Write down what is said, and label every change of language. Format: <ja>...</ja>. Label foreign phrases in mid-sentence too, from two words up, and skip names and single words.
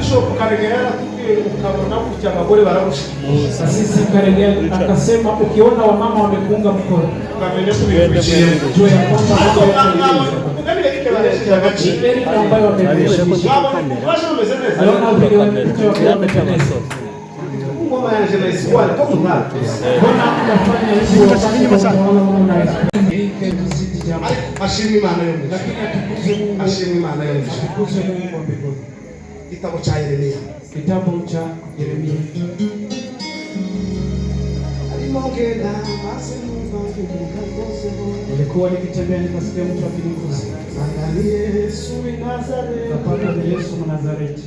<sw>Sisi Karegea akasema ukiona wamama wamekuunga mkono jua ya kwamba Erika ambayo wameishi aliona vile wamependeza. Mbona unafanya hivyo wakati unaona</sw> <rn>ashimwe Imana yo mwisho, ashimwe Imana yo mwisho.</rn> <sw>Kitabu cha Yeremia, kitabu cha Yeremia. Nilikuwa nikitembea nikasikia mtu akinigusa. Kapata ni Yesu Mnazareti.</sw>